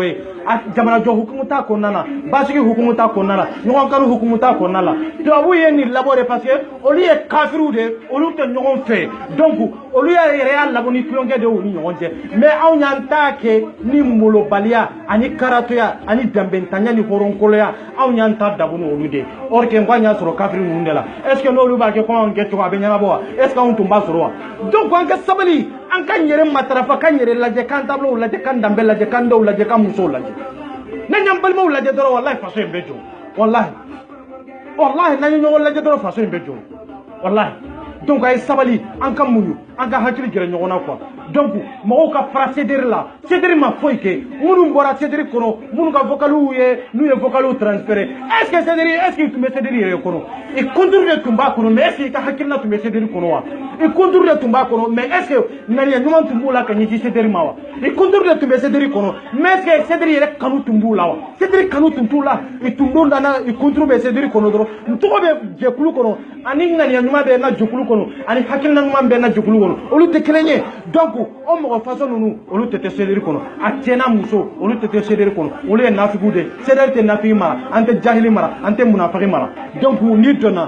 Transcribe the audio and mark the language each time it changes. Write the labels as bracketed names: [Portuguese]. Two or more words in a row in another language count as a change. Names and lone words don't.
[Bambara] ye a jamana jɔ hukumu t'a kɔnɔna la basigi hukumu t'a kɔnɔna la ɲɔgɔn kanu hukumu t'a kɔnɔna la tubabuw ye nin labɔ de [French] parce que [Bambara] olu ye kafiriw de olu tɛ ɲɔgɔn fɛ donc olu yɛrɛ y'a labɔ ni tulonkɛ de y'u ni ɲɔgɔn cɛ mais anw y'an ta kɛ ni molobaliya ani karatoya ani danbɛntanya ni hɔrɔnkoloya anw y'an ta dabu ni olu de [French] or que [Bambara] n ko an y'a sɔrɔ kafiri ninnu de la [French] est ce que [Bambara] n'olu b'a kɛ kɔmi anw kɛ cogo a bɛ ɲɛnabɔ wa [French] est ce que [Bambara] anw tun b'a sɔrɔ wa donc an ka sabali an ka n yɛrɛ matarafa k'an yɛrɛ lajɛ k'an taabolow lajɛ k'an danbe lajɛ k'an denw lajɛ k'an musow lajɛ n'an y'an balimaw lajɛ dɔrɔn walahi faso in bɛ jɔ walahi n'an ye ɲɔgɔn lajɛ dɔrɔn faso in bɛ jɔ walahi donc a ye sabali an ka muɲu an ka hakili gɛrɛ ɲɔgɔn na quoi donc mɔgɔw ka fara CDR la CDR ma foyi kɛ minnu bɔra CDR kɔnɔ minnu ka vocaliw ye n'u ye vocaliw [French] transférer est ce que [Bambara] CDR [French] est ce que [Bambara] tun bɛ CDR yɛrɛ kɔnɔ i contour de tun b'a kɔnɔ [French] mais est ce que [Bambara] i ka hakilina tun bɛ CDR kɔnɔ wa i contour de tun b'a kɔnɔ [French] mais est ce que [Bambara] ŋaniya ɲuman tun b'u la ka ɲɛsin CDR ma wa i contour de tun bɛ CDR kɔnɔ mais est ce que CDR yɛrɛ kanu tun b'u la wa CDR kanu tun t'u la i tun don nana i contour bɛ CDR kɔnɔ dɔrɔn n tɔgɔ bɛ jɛkulu kɔnɔ ani ŋaniya ɲuman bɛ n ka jɛkulu kɔnɔ ani hakilina ɲuman bɛ n ka jɛkulu kɔnɔ olu tɛ kelen ye donc o mɔgɔ façon ninnu olu tɛ CDR kɔnɔ a cɛ n'a muso olu tɛ CDR kɔnɔ olu ye nafigiw de CDR tɛ nafigi mara an tɛ jahili mara an tɛ munafigi mara donc n'i donna